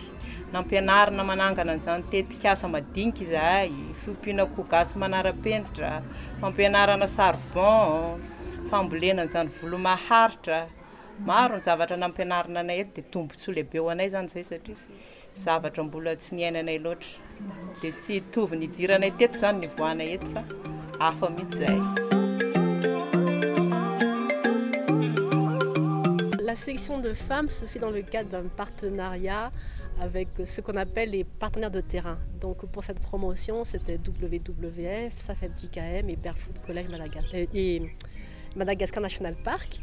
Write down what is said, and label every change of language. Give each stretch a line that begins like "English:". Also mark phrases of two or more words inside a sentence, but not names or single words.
Malagasy: Nampianarina manangana an'izany tetikasa madinika izahay, fiompiana koa gasy manara-penitra, fampianarana charbon, fambolena an'izany volo maharitra. Maro ny zavatra nampianarina anay eto dia tombontsoa lehibe ho anay zany zay satria zavatra mbola tsy niainanay loatra. Dia tsy hitovy ny idiranay teto zany ny voanay eto fa hafa mihitsy zahay.
French: La sélection de femmes se fait dans le cadre d'un partenariat avec ce qu'on appelle les partenaires de terrain. Donc pour cette promotion, c'était WWF, SAFEP-JKM et Barefoot College Madagascar National Park.